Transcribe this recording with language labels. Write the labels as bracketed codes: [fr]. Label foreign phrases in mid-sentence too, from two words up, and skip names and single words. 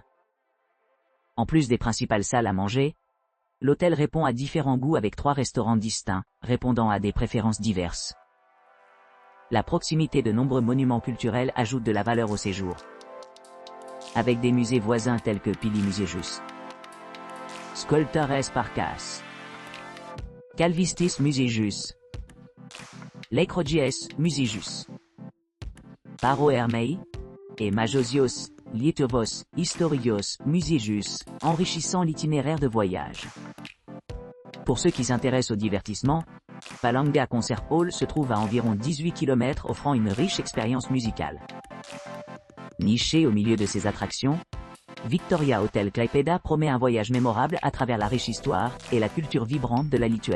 [fr] En plus des principales salles à manger, l'hôtel répond à différents goûts avec 3 restaurants distincts, répondant à des préférences diverses. La proximité de nombreux monuments culturels ajoute de la valeur au séjour, avec des musées voisins tels que Pili Museejus, Skulptures Parkas, Kalvistis Museejus, Leikrodžies Museejus, Paro Hermei et Majosios Lietuvos Istorijos Museejus, enrichissant l'itinéraire de voyage. Pour ceux qui s'intéressent au divertissement, Palanga Concert Hall se trouve à environ 18 km offrant une riche expérience musicale. Niché au milieu de ses attractions, Victoria Hotel Klaipėda promet un voyage mémorable à travers la riche histoire et la culture vibrante de la Lituanie.